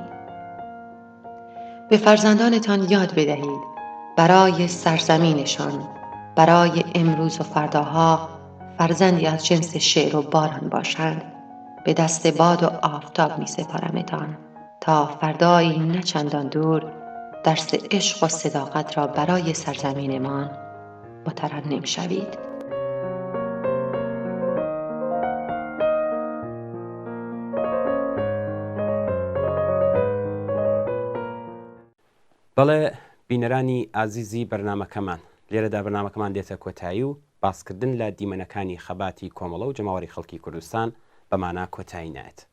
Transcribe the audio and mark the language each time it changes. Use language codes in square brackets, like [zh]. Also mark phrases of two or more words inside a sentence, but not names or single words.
[fa] به فرزندانتان یاد بدهید برای سرزمینشان، برای امروز و فرداها فرزندی از جنس شعر و باران باشند. به دست باد و آفتاب می سپارمتان تا فردایی نه چندان دور درس عشق و صداقت را برای سرزمینمان مترنم شوید. [ckb] بەڵێ بینەرانی ئازیزی بەرنامەکەمان، لێرەدا بەرنامەکەمان دێتە کۆتایی و باسکردن لە دیمەنەکانی خەباتی کۆمەڵە و جەماوەری خەڵکی کوردستان بەمانە کۆتایی نایەت.